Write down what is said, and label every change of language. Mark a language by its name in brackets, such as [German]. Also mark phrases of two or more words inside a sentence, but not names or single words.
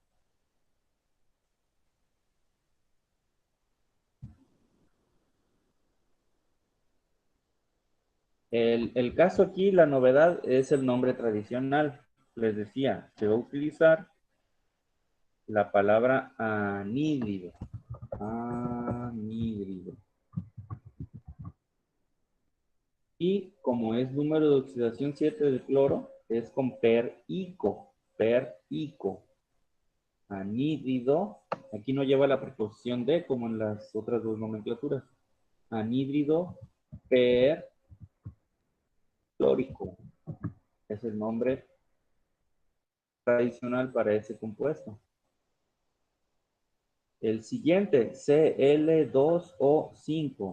[Spanish] El caso aquí, la novedad es el nombre tradicional. Les decía, se va a utilizar la palabra anhídrido. Anhídrido. Y como es número de oxidación 7 del cloro, es con per-ico. Per-ico. Anhídrido. Aquí no lleva la preposición de como en las otras dos nomenclaturas. Anhídrido perclórico. Es el nombre tradicional para ese compuesto. El siguiente, Cl2O5.